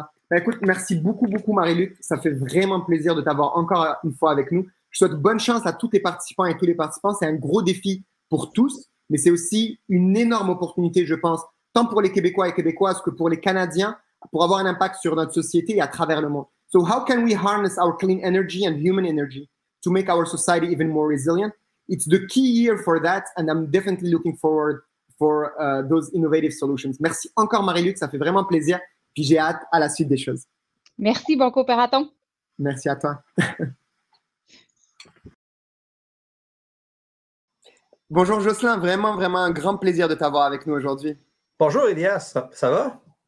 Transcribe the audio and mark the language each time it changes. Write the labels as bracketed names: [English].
[French] Ben, écoute, merci beaucoup Marie-Luc. Ça fait vraiment plaisir de t'avoir encore une fois avec nous. Je souhaite bonne chance à tous les participants et tous les participants. C'est un gros défi pour tous, mais c'est aussi une énorme opportunité, je pense, tant pour les Québécois et Québécoises que pour les Canadiens, pour avoir un impact sur notre société et à travers le monde. [English] So how can we harness our clean energy and human energy to make our society even more resilient? It's the key year for that, and I'm definitely looking forward for those innovative solutions. [French] Merci encore Marie-Luc, ça fait vraiment plaisir. Puis j'ai hâte à la suite des choses. Merci, bon Cooperathon. Merci à toi. Bonjour Jocelyn, vraiment un grand plaisir de t'avoir avec nous aujourd'hui. Bonjour Elias, ça va?